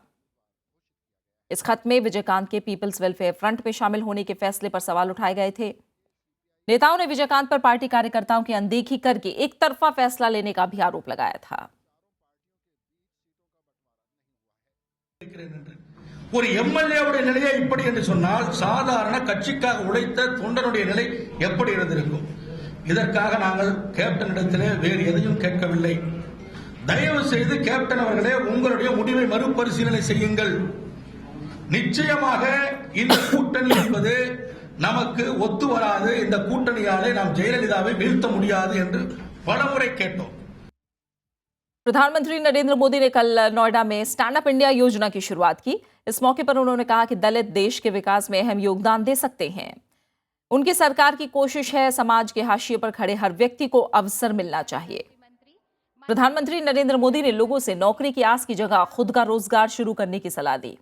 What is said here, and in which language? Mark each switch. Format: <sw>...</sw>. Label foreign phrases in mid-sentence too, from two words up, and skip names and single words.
<hi>इस खत में विजयकांत के पीपल्स वेलफेयर फ्रंट में शामिल होने के फैसले पर सवाल उठाए गए थे। नेताओं ने विजयकांत पर पार्टी कार्यकर्ताओं की अनदेखी करके एक तरफा फैसला लेने का भी आरोप लगाया था।</hi> <ta>ஒரு எம்எல்ஏவுடைய நிலையை இப்படி என்று சொன்னால் சாதாரண கட்சிக்காக உழைத்த தொண்டனுடைய நிலை எப்படி இருந்திருக்கும்? இதற்காக நாங்கள் கேப்டனிடத்திலே வேறு எதையும் கேட்கவில்லை. தயவு செய்து கேப்டன் அவர்களே, உங்களுடைய முடிவை மறுபரிசீலனை செய்யுங்கள். நிச்சயமாக இந்த கூட்டணி என்பது நமக்கு ஒத்து வராது. இந்த கூட்டணியாலே நாம் ஜெயலலிதாவை வீழ்த்த முடியாது என்று பலமுறை கேட்டோம்.</ta> <hi>प्रधानमंत्री नरेंद्र मोदी ने कल नोएडा में स्टैंड अप इंडिया योजना की शुरुआत की। इस मौके पर उन्होंने कहा कि दलित देश के विकास में अहम योगदान दे सकते हैं। उनकी सरकार की कोशिश है समाज के हाशिए पर खड़े हर व्यक्ति को अवसर मिलना चाहिए। प्रधानमंत्री नरेंद्र मोदी ने लोगों से नौकरी की आस की जगह खुद का रोजगार शुरू करने की सलाह दी।</hi>